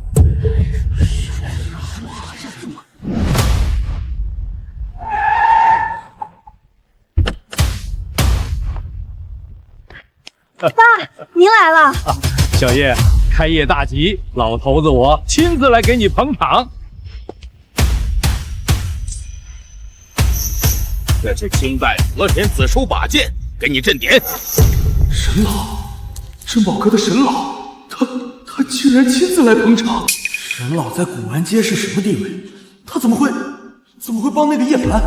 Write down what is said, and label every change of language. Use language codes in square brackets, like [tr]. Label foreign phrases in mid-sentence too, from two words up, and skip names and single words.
[zh] 爸，您來了。小葉，開業大吉，老頭子我親自來給你捧場。這是清代和田子收把件，給你鎮點。沈老，珍宝閣的沈老，他竟然親自來捧場。沈老在古玩街是什麼地位？他怎麼會幫那個葉凡？